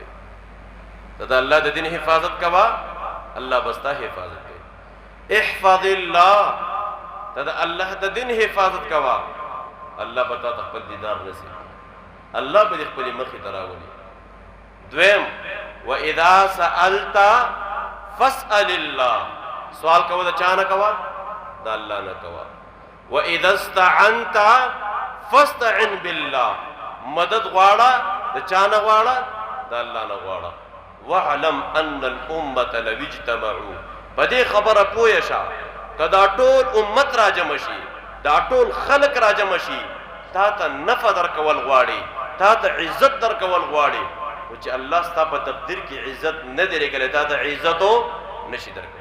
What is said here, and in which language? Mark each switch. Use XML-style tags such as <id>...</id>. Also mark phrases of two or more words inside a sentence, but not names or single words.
<ps>ته د الله د دین حفاظت کوه، الله به ستا حفاظت کوي.</ps> <ar>احفظ الله،</ar> <ps>ته د الله د دین حفاظت کوه، الله به تا ته خپل دیدار نصیب کړي، الله به دې خپلې مخې ته راولي.</ps> <ar>دویم وَإِذَا سَأَلْتَ فَاسْأَلِ اللَّهِ.</ar> <ps>سوال کوه د چا نه کوه؟ د الله نه کوه.</ps> <ar>وَإِذَا اسْتَعَنْتَ فَاسْتَعِنْ بِاللَّهِ.</ar> <ps>مدد غواړه د چا نه غواړه؟ د الله نه غواړه.</ps> <ar>وَاعْلَمْ أَنَّ الْأُمَّةَ لَوِ اجْتَمَعُوا.</ar> <ps>په دې خبره پوه شه که دا ټول امت راجمع شي، دا ټول خلق راجمع شي، تا ته نفع درکول غواړي، تا ته عزت درکول غواړي، او چې الله ستا په تقدیر کې عزت نه دی لیکلی، تا ته عزتو نشي درکولی.</ps>